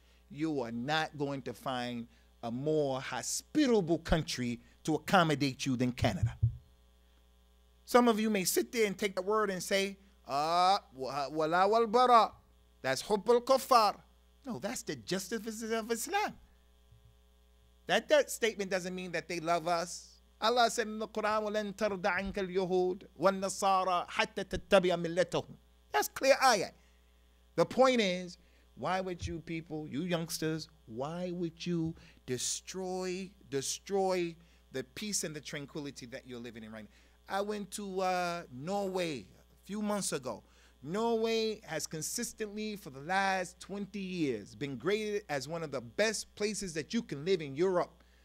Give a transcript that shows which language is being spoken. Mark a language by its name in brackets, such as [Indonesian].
[English] you are not going to find a more hospitable country to accommodate you than Canada. Some of you may sit there and take the word and say, wala wal bara. That's hubb al kuffar. No, that's the justice of Islam. That statement doesn't mean that they love us. Allah said in the Quran, [Arabic] وَلَن تَرْضَ عَنْكَ الْيَهُودِ وَالنَّصَارَى حَتَّى تَتَّبِعَ مِلَّتَهُم. [English] That's clear ayat. The point is, why would you people, you youngsters, why would you destroy the peace and the tranquility that you're living in right now? I went to Norway a few months ago. Norway has consistently, for the last 20 years, been graded as one of the best places that you can live in Europe.